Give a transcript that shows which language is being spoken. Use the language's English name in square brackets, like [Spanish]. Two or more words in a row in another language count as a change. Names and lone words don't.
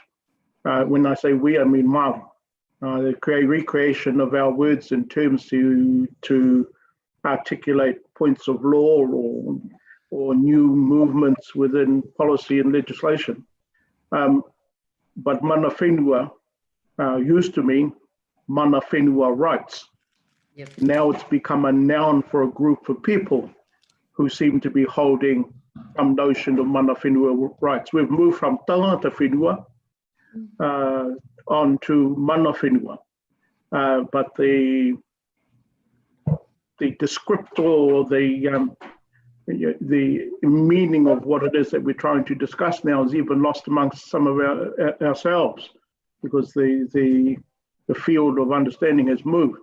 [English] When I say we, I mean Māori. The recreation of our words and terms to articulate points of law or new movements within policy and legislation. But [Māori] mana whenua [English] used to mean [Māori] mana whenua [English] rights. Yep. Now it's become a noun for a group of people who seem to be holding some notion of [Māori] mana whenua [English] rights. We've moved from [Māori] tangata whenua [English] on to [Māori] mana whenua. [English] But the descriptor or the the meaning of what it is that we're trying to discuss now is even lost amongst some of ourselves, because the field of understanding has moved.